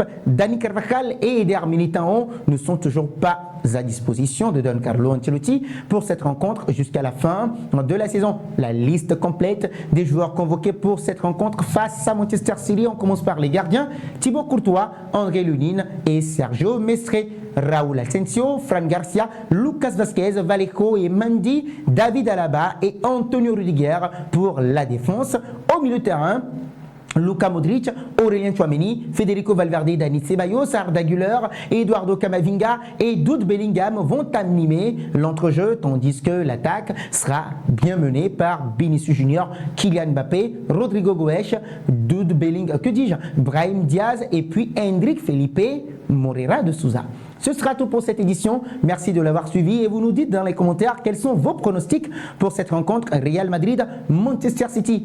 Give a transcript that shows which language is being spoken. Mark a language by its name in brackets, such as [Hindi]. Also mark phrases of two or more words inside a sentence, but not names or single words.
[French] Dani Carvajal et Eder Militão ne sont toujours pas à disposition de Don Carlo Ancelotti pour cette rencontre jusqu'à la fin de la saison. La liste complète des joueurs convoqués pour cette rencontre face à Manchester City, on commence par les gardiens Thibaut Courtois, André Lunin et Sergio Mestre, Raúl Asensio, Fran Garcia, Lucas Vázquez, Vallejo et Mendy, David Alaba et Antonio Rudiger pour la défense. Au milieu de terrain, Luka Modric, Aurélien Tchouaméni, Federico Valverde, Dani Ceballos, Arda Güler, Eduardo Camavinga et Jude Bellingham vont animer l'entrejeu, tandis que l'attaque sera bien menée par Vinicius Junior, Kylian Mbappé, Rodrigo Goes, Jude Bellingham, Brahim Diaz et puis Hendrik Felipe Moreira de Souza. Ce sera tout pour cette édition. Merci de l'avoir suivi et vous nous dites dans les commentaires quels sont vos pronostics pour cette rencontre Real Madrid-Manchester City.